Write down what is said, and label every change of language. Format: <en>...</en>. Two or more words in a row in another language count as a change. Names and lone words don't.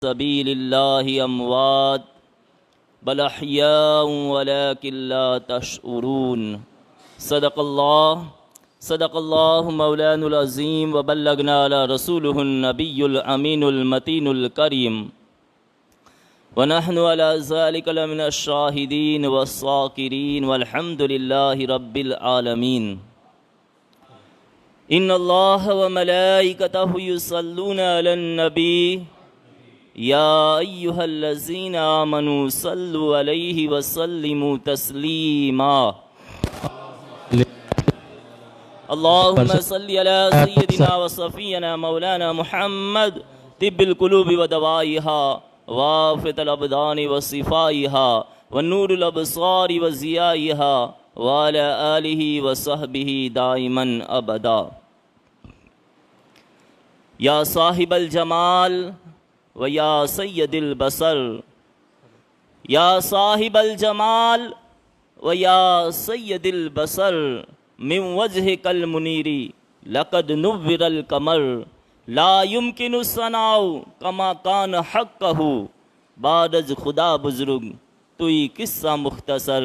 <ar>سبيل الله أموات بل أحياء ولكن لا تشعرون. صدق الله مولانا العظيم وبلغنا على رسوله النبي الأمين المتين الكريم ونحن على ذلك لمن الشاهدين والشاكرين والحمد لله رب العالمين. إن الله وملائكته يصلون على النبي يا أيها الذين آمنوا صلوا عليه وسلموا تسليما. اللهم صل على سيدنا وصفينا مولانا محمد طب القلوب ودوائها وعافية الأبدان وشفائها ونور الأبصار وضيائها وعلى آله وصحبه دائما أبدا. يا صاحب الجمال ويا سيد البشر يا صاحب الجمال ويا سيد البشر من وجهك المنير لقد نور القمر لا يمكن الثناء كما كان حقه</ar> <fa>بعد از خدا بزرگ تویی قصه مختصر.</fa>